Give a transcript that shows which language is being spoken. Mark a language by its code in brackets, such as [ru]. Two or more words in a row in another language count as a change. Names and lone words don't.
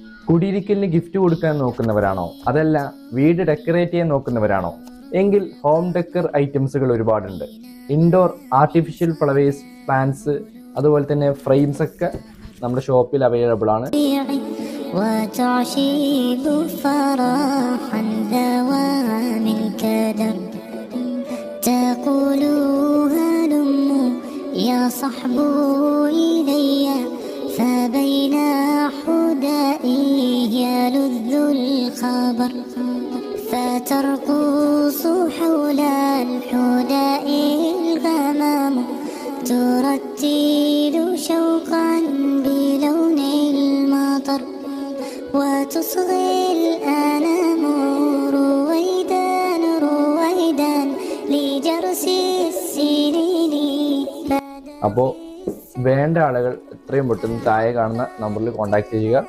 [ml] കുടിയിരിക്കലിന് ഗിഫ്റ്റ് കൊടുക്കാൻ നോക്കുന്നവരാണോ, അതല്ല വീട് ഡെക്കറേറ്റ് ചെയ്യാൻ നോക്കുന്നവരാണോ എങ്കിൽ [en] home decor items [ml] ഒരുപാടുണ്ട്. [en] indoor artificial flowers, [ml] പ്ലാന്റ്സ്, അതുപോലെ തന്നെ ഫ്രെയിംസ് ഒക്കെ നമ്മുടെ ഷോപ്പിൽ അവൈലബിൾ ആണ്. [ar] يا صحب إلي فبين حدائي يلذ الخبر فترقص حول الحداء الغمام ترتل شوقا بلون المطر وتصغي الأنام رويدا رويدا لجرس السنين. [ml] അപ്പോൾ വേണ്ട ആളുകൾ എത്രയും പെട്ടെന്ന് താഴെ കാണുന്ന നമ്പറിൽ കോൺടാക്ട് ചെയ്യുക.